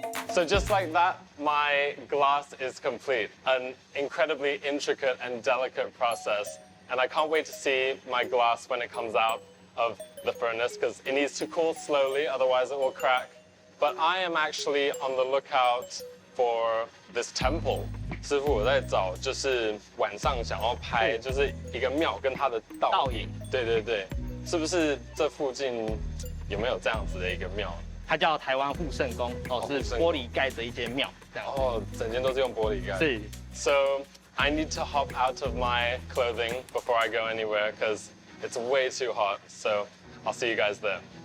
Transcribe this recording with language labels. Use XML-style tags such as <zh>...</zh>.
<en>So just like that, my glass is complete. An incredibly intricate and delicate process. And I can't wait to see my glass when it comes out of the furnace because it needs to cool slowly, otherwise it will crack. But I am actually on the lookout for this temple.</en> <zh>师傅，我在找，就是晚上想要拍，就是一个庙跟它的倒影。对对对，是不是这附近有没有这样子的一个庙？它叫台湾护圣宫，是玻璃盖的一间庙。哦，整间都是用玻璃盖。是。</zh> <en>So I need to hop out of my clothing before I go anywhere because it's way too hot. So I'll see you guys there.</en>